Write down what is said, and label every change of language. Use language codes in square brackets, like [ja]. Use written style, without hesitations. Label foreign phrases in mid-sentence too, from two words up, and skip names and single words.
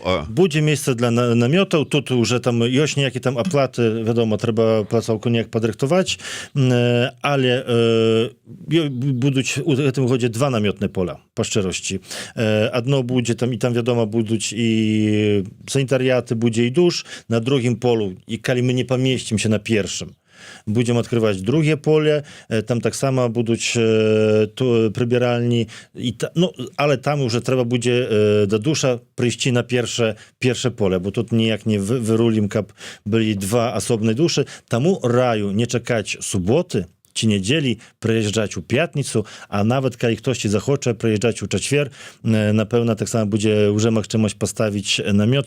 [be] Будзе месца для намётаў. Тут уже там ёсць nejakі там аплаты, вядома, трэба плацоўку неяк падрыхтаваць, але будуць у гэтым годзе два намётныя поля, па шчырасці. Адно будзе там, і там, вядома, будуць і санітарыяты, будзе і душ на другім полу, і калі мы не памесцімся на першым, [ru] будем открывать другие поле, [be] там таксама будуць прыбіральні, ну, але там уже трэба будзе да душа прыйсці на першае поле, бо тут ніяк не вырулім, каб былі два асобныя душы. Таму раю не чакаць суботы ці нядзелі, прыязджаць у пятніцу, а нават калі хтосьці захоча прыязджаць у чацвер, напэўна, таксама будзе уже магчымасць паставіць намёт.